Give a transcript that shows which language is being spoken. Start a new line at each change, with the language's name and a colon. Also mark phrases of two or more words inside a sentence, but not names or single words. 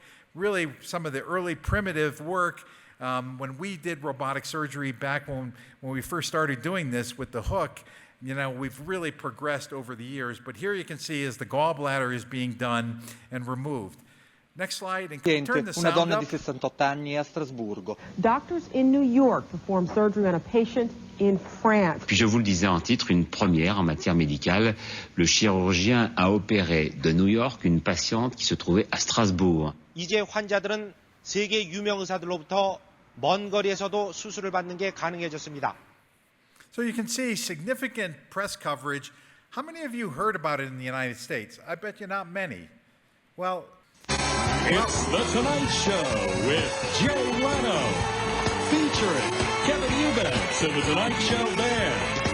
English: Really some of the early primitive work. When we did robotic surgery back when we first started doing this with the hook, we've really progressed over the years. But here you can see as the gallbladder is being done and removed. Next slide. And can you turn the sound
Italian: Una donna
English: up?
Italian: di 68 anni a Strasburgo.
English: Doctors in New York performed surgery on a patient in France.
French: Puis je vous le disais en titre, une première en matière médicale. Le chirurgien a opéré de New York une patiente qui se trouvait à Strasbourg.
Korean: 이제 환자들은 세계 유명 의사들로부터 먼 거리에서도 수술을 받는 게 가능해졌습니다.
English: So you can see significant press coverage How many of you heard about it in the United States? I bet you not many. Well, It's The Tonight Show with Jay Leno, featuring Kevin Eubanks and The Tonight Show Band.